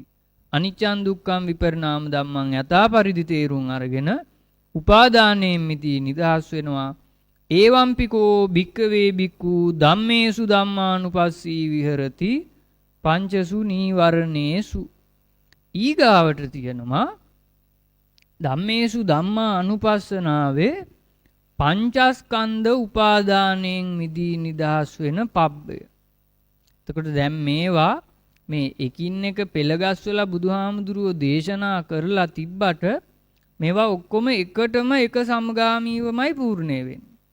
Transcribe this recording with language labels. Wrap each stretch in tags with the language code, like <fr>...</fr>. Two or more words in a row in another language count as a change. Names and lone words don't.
<pi>අනිච්චං දුක්ඛං විපරිණාම ධම්මං</pi> <si>යථා පරිදි තේරුම් අරගෙන උපාදානයෙන් මිදී නිදහස් වෙනවා.</si> <pi>ඒවම්පිකෝ භික්කවේ භික්ඛු ධම්මේසු ධම්මානුපස්සී විහෙරති පංචසු නීවරණේසු.</pi> <si>ඊගාවට තියෙනවා</si> <pi>ධම්මේසු ධම්මා</pi> <si>අනුපස්සනාවේ පංචස්කන්ධ උපාදානයෙන් මිදී නිදහස් වෙන පබ්බය. එතකොට දැන් මේවා මේ එකින් එක පෙළගස්වලා බුදුහාමුදුරුවෝ දේශනා කරලා තිබ්බට මේවා ඔක්කොම එකටම එක සමගාමීවමයි පූර්ණේ වෙන්නේ.</si>